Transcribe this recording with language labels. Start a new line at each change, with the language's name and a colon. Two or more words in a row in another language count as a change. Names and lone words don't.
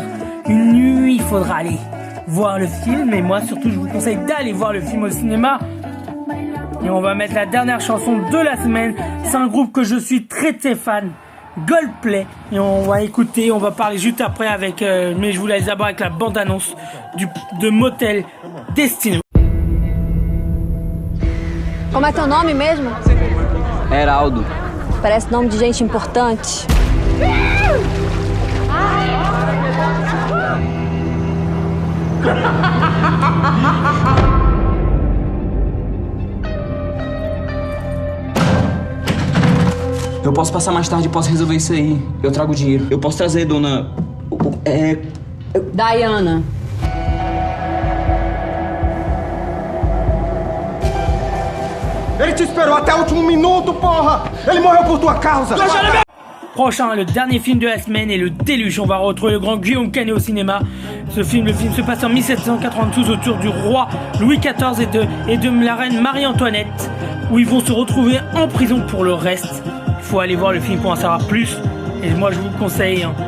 French: Une nuit, il faudra aller voir le film. Et moi, surtout, je vous conseille d'aller voir le film au cinéma. Et on va mettre la dernière chanson de la semaine. C'est un groupe que je suis très très fan. Goldplay. Et on va écouter, on va parler juste après avec... mais je vous laisse d'abord avec la bande-annonce de Motel Destino.
Portuguese: Como é teu nome mesmo? Heraldo. Parece nome de gente importante. Eu posso passar mais tarde e posso resolver isso aí. Eu trago dinheiro. Eu posso trazer, dona... Diana. Ele te esperou até o último minuto, porra! Ele morreu por tua causa!
French: Prochain, le dernier film de la semaine est Le Déluge. On va retrouver le grand Guillaume Canet au cinéma. Le film se passe en 1792 autour du roi Louis XIV et de la reine Marie-Antoinette, où ils vont se retrouver en prison pour le reste. Il faut aller voir le film pour en savoir plus. Et moi, je vous le conseille.